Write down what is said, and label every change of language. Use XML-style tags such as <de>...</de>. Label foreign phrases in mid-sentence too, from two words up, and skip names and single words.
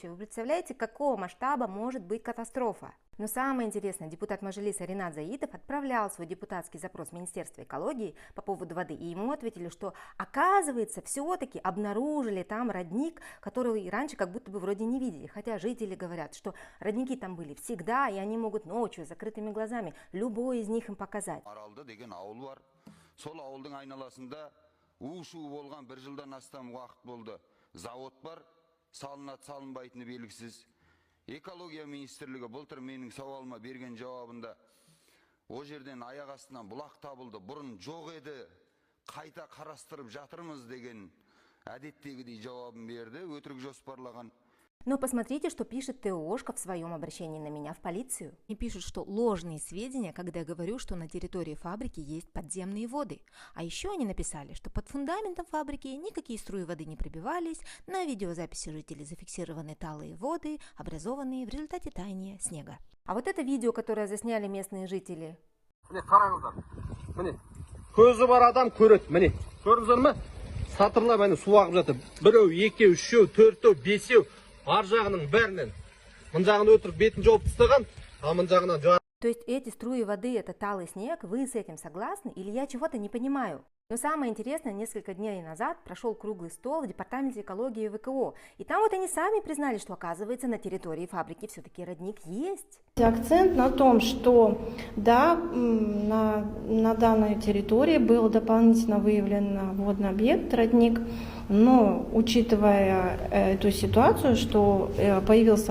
<ru>Вы представляете, какого масштаба может быть катастрофа? Но самое интересное, депутат Мажилиса Ринат Заитов отправлял свой депутатский запрос в Министерство экологии по поводу воды, и ему ответили, что оказывается, все-таки обнаружили там родник, который раньше как будто бы вроде не видели, хотя жители говорят, что родники там были всегда, и они могут ночью с закрытыми глазами любой из них им показать.</ru> <kk>Салынат салынбайтыны белгісіз. Экология министрлігі былтыр менің сауалыма берген жауабында о жерден аяқ астынан бұлақ табылды, бұрын жоқ еді, қайта қарастырып жатырмыз деген әдеттегідей жауабын берді, өтірік жоспарлаған.</kk> <ru>Но посмотрите, что пишет ТОшка в своем обращении на меня в полицию. И пишут, что ложные сведения, когда я говорю, что на территории фабрики есть подземные воды. А еще они написали, что под фундаментом фабрики никакие струи воды не пробивались, на видеозаписи жителей зафиксированы талые воды, образованные в результате таяния снега. А вот это видео, которое засняли местные жители.</ru> <kk>Көзі бар адам көреді, міне. Көрдіңіздер ме? Сатырлап әне су ағып жатыр. Біреу, екеу, үшеу, төртеу, бесеу. Ар жағының бәрінен. Мын жағын өтірік бетін жауып тастаған, а мын жағынан жауап.</kk> <ru>То есть эти струи воды – это талый снег, вы с этим согласны или я чего-то не понимаю? Но самое интересное, несколько дней назад прошел круглый стол в Департаменте экологии ВКО. И там вот они сами признали, что оказывается на территории фабрики все-таки родник есть. Акцент на том, что да, на данной территории был дополнительно выявлен водный объект, родник, но учитывая эту ситуацию, что появился...</ru>